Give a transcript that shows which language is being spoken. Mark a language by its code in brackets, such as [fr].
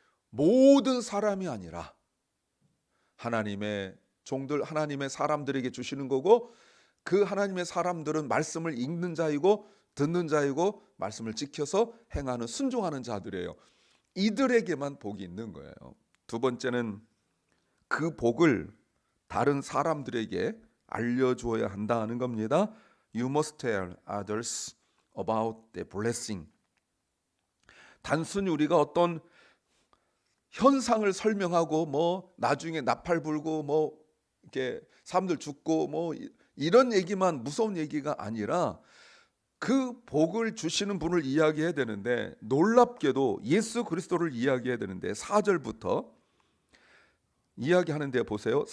[ko] 모든 사람이 아니라 하나님의 종들, 하나님의 사람들에게 주시는 거고, 그 하나님의 사람들은 말씀을 읽는 자이고 듣는 자이고 말씀을 지켜서 행하는, 순종하는 자들이에요. 이들에게만 복이 있는 거예요. 두 번째는 그 복을 다른 사람들에게 알려주어야 한다는 겁니다. [en] You must tell others about the blessing. [ko] 단순히 우리가 어떤 현상을 설명하고 뭐 나중에 나팔 불고 뭐 이렇게 사람들 죽고 뭐 이런 얘기만 무서운 얘기가 아니라 그 복을 주시는 분을 이야기해야 되는데, 놀랍게도 예수 그리스도를 이야기해야 되는데 4절부터 이야기하는데 보세요.